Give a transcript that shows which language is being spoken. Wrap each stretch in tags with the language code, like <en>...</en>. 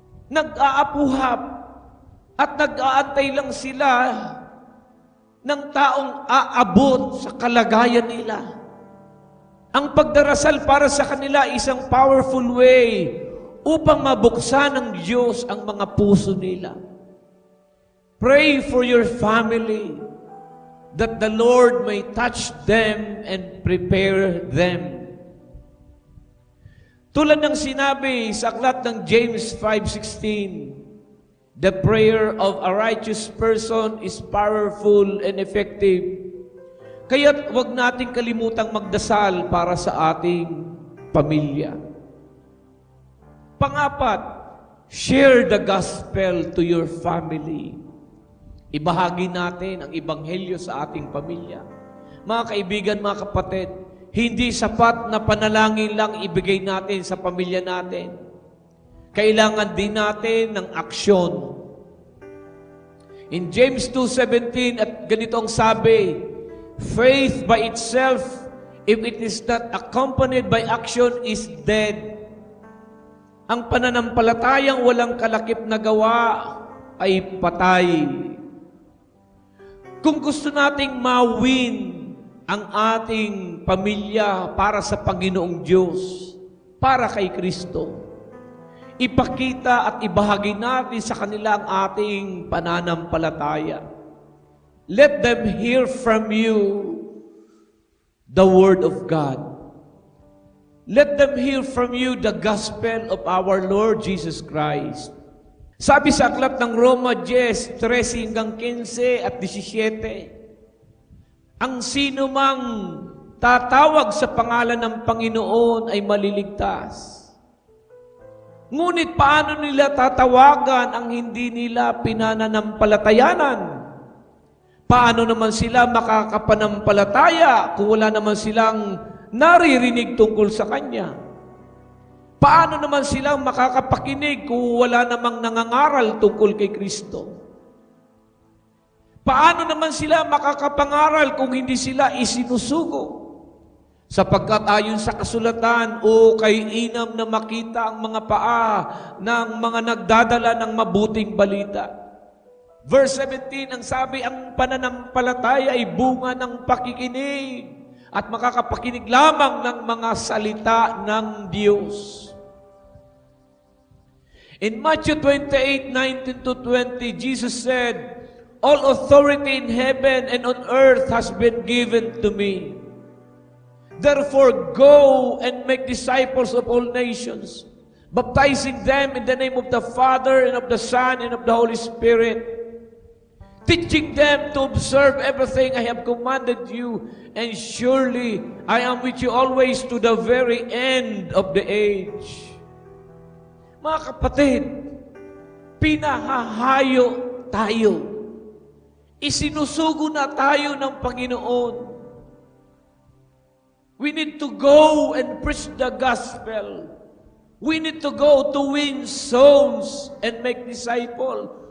<tl>Nag-aapuhap at nag-aantay lang sila ng taong aabot sa kalagayan nila. Ang pagdarasal para sa kanila isang</tl> <en>powerful way</en> <tl>upang mabuksan ng Diyos ang mga puso nila.</tl> <en>Pray for your family that the Lord may touch them and prepare them.</en> <tl>Tulad ng sinabi sa aklat ng</tl> <en>James 5:16, the prayer of a righteous person is powerful and effective.</en> <tl>Kaya't huwag nating kalimutang magdasal para sa ating pamilya. Pangapat,</tl> <en>share the gospel to your family.</en> <tl>Ibahagi natin ang ebanghelyo sa ating pamilya. Mga kaibigan, mga kapatid, hindi sapat na panalangin lang ibigay natin sa pamilya natin. Kailangan din natin ng aksyon.</tl> <en>In James 2:17,</en> <tl>at ganito ang sabi,</tl> <en>faith by itself, if it is not accompanied by action, is dead.</en> <tl>Ang pananampalatayang walang kalakip na gawa ay patay. Kung gusto nating mawin ang ating pamilya para sa Panginoong Diyos, para kay Kristo, ipakita at ibahagi natin sa kanila ang ating pananampalataya.</tl> <en>Let them hear from you the Word of God. Let them hear from you the gospel of our Lord Jesus Christ.</en> <tl>Sabi sa aklat ng Roma 10:13-15 at 17, ang sino mang tatawag sa pangalan ng Panginoon ay maliligtas. Ngunit paano nila tatawagan ang hindi nila pinananampalatayanan? Paano naman sila makakapanampalataya kung wala naman silang naririnig tungkol sa Kanya? Paano naman silang makakapakinig kung wala namang nangangaral tungkol kay Kristo? Paano naman sila makakapangaral kung hindi sila isinusugo? Sapagkat ayon sa kasulatan, kay inam na makita ang mga paa ng mga nagdadala ng mabuting balita.</tl> <en>Verse 17,</en> <tl>ang sabi, ang pananampalataya ay bunga ng pakikinig at makakapakinig lamang ng mga salita ng Diyos.</tl> <en>In Matthew 28:19-20, Jesus said, all authority in heaven and on earth has been given to me. Therefore, go and make disciples of all nations, baptizing them in the name of the Father and of the Son and of the Holy Spirit, teaching them to observe everything I have commanded you, and surely I am with you always to the very end of the age.</en> <tl>Mga kapatid, pinahahayo tayo. Isinusugo na tayo ng Panginoon.</tl> <en>We need to go and preach the gospel. We need to go to win souls and make disciples.</en>